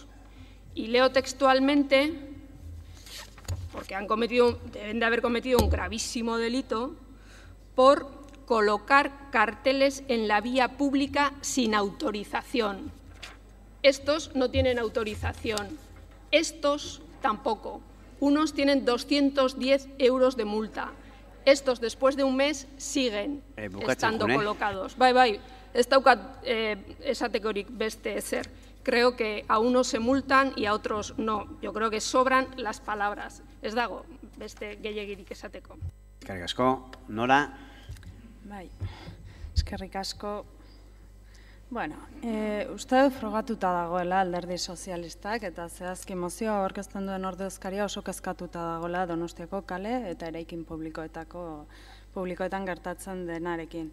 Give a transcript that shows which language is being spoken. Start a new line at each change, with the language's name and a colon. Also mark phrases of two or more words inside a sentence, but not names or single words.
Spanish: Y leo textualmente, porque deben de haber cometido un gravísimo delito, por colocar carteles en la vía pública sin autorización. Estos no tienen autorización, estos tampoco. Unos tienen 210 euros de multa. Estos, después de 1 mes, siguen estando colocados.
Basque: Bai, ez daukat esatekorik beste ezer.
Spanish: Creo que a unos se multan y a otros no. Yo creo que sobran las palabras.
Basque: Ez dago beste gehiegirik esateko. Eskerrik asko, Nora. Bai, eskerrik asko. Bueno, uste frogatuta dagoela Alderdi Sozialistak eta zehazki mozioa aurkezten duen ordezkaria oso kezkatuta dagoela Donostiako kale eta eraikin publikoetan gertatzen denarekin.